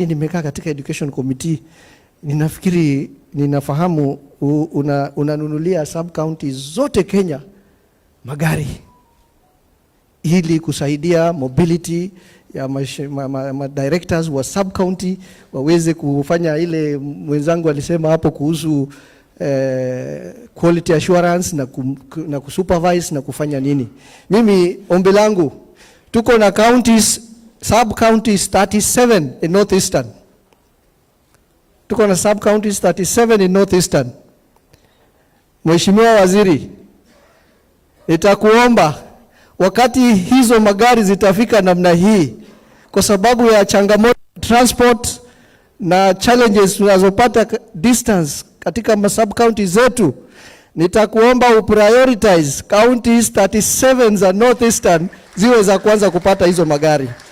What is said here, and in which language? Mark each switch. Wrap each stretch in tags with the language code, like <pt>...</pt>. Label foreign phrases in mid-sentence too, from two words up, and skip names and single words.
<sw>nimekaa katika</sw> <en>education committee</en> <sw>ninafikiri ninafahamu unanunulia</sw> <en>sub counties</en> <sw>zote Kenya magari ili kusaidia mobility ya directors wa</sw> <en>sub county</en> <sw>waweze kufanya ile mwenzangu alisema hapo kuhusu</sw> <en>quality assurance</en> <sw>na kusupervise na kufanya nini. Mimi ombi langu, tuko na</sw> <en>counties, sub counties 37 in northeastern.</en> <sw>Tuko na</sw> <en>sub counties 37 in northeastern.</en> <sw>Mheshimiwa Waziri, nitakuomba wakati hizo magari zitafika namna hii, kwa sababu ya changamoto transport na challenges tunazopata distance katika</sw> <en>sub county</en> <sw>zetu, nitakuomba uprioritize counties 37 za Northeastern ziwe za kwanza kupata hizo magari.</sw>